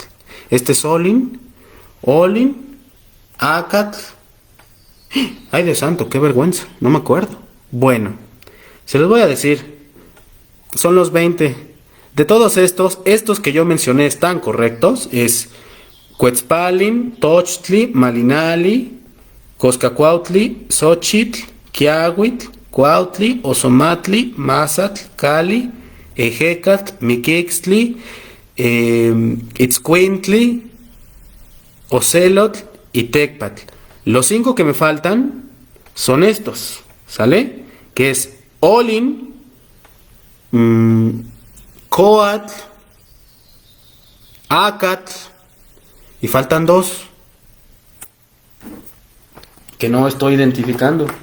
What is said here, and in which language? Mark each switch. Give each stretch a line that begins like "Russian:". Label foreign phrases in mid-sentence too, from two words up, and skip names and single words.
Spanish: Este es Olin, Acatl. Ay, Dios santo, qué vergüenza, no me acuerdo. Bueno, se los voy a decir. Son los 20. De todos estos que yo mencioné están correctos. Es Cuetzpalin, Tochtli, Malinali, Coscacuautli, Xochitl, Quiahuitl, Cuautli, Ozomatli, Mazatl, Cali, Ejecatl, Miquixtli, Itzcuintli, Ocelotl y Tecpatl. Los 5 que me faltan son estos, ¿sale? Que es Olin, Coatl, Acatl, y faltan 2 que no estoy identificando.